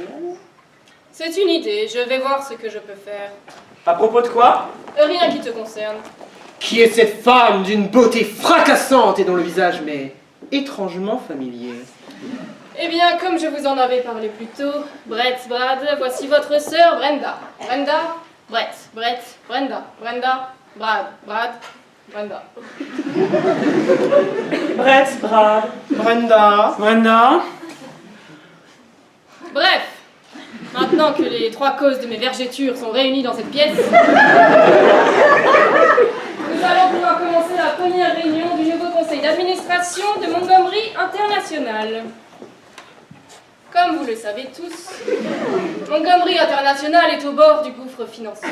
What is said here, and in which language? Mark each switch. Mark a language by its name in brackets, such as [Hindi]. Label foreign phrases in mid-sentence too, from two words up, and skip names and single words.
[French] C'est une idée, je vais voir ce que je peux faire. À propos de quoi? Rien qui te concerne. Qui est cette femme d'une beauté fracassante et dont le visage m'est étrangement familier? Eh bien, comme je vous en avais parlé plus tôt, Brett, Brad, voici votre sœur Brenda. Brenda, Brett, Brett, Brenda, Brenda, Brad, Brad, Brenda. Brett, Brad, Brenda, Brenda. Bref, maintenant que les 3 causes de mes vergetures sont réunies dans cette pièce, nous allons pouvoir commencer la première réunion du nouveau conseil d'administration de Montgomery International. Comme vous le savez tous, Montgomery International est au bord du gouffre financier.